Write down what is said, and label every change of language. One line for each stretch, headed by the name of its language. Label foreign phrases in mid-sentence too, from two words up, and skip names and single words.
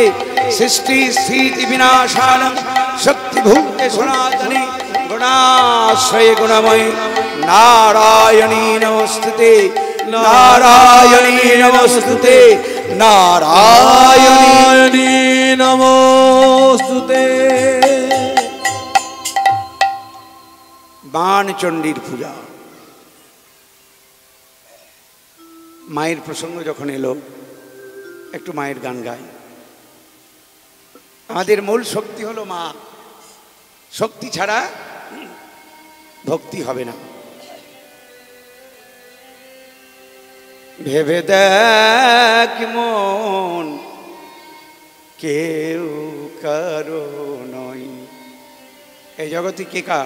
Sanskrit: सृष्टि स्थिति विनाशानं शक्तिभूते सनातने गुणाश्रय गुणमयी नारायणी नमस्तुते, नारायणी नमस्तुते, नारायणी नमोस्तुते।
Bangla: বাণচণ্ডীর পূজা মায়ের প্রসঙ্গ যখন এলো একটু মায়ের গান গাই। আমাদের মূল শক্তি হলো মা, শক্তি ছাড়া ভক্তি হবে না। ভেবে দেখ মন কেউ কারো নয়, এই জগতে কে কার?